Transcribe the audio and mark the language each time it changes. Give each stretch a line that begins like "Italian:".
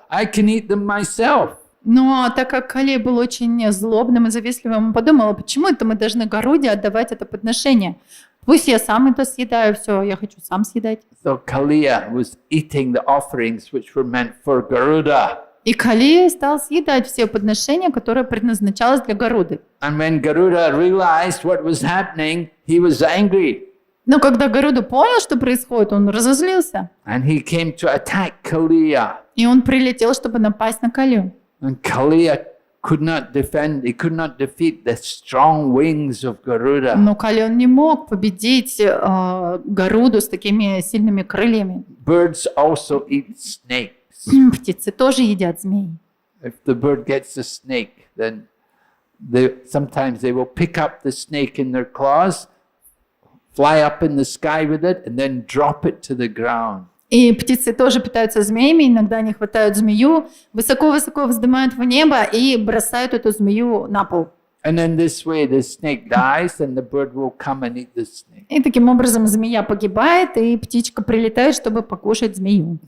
English: I can eat them myself.
Russian: Но так как Калия был очень злобным и завистливым, он подумал, почему это мы должны Гаруде отдавать это подношение? Пусть я сам это съедаю, все, я хочу сам съедать.
English: So Kaliya was eating the offerings which were meant for Garuda.
Russian: И Калия стал съедать все подношения, которые предназначалось для Гаруды.
English: And when Garuda realized what was happening, he was angry.
Russian: Но когда Гаруда понял, что происходит, он разозлился.
English: And he came to attack Kaliya.
Russian: И он прилетел, чтобы напасть на Калию.
English: And Kaliya could not defeat the strong wings of Garuda.
Russian: Но Калия он не мог победить Гаруду с такими сильными крыльями.
English: Birds also eat snakes.
Russian: Птицы тоже едят змей.
English: If the bird gets a snake, then sometimes they will pick up the snake in their claws, fly up in the sky with it, and then drop it to the ground.
Russian: И птицы тоже питаются змеями. Иногда они хватают змею, высоко-высоко вздымают в небо и бросают эту змею на пол.
English: And in this way, the snake dies, and the bird will come and eat the snake.
Russian: И таким образом змея погибает, и птичка прилетает, чтобы покушать змею.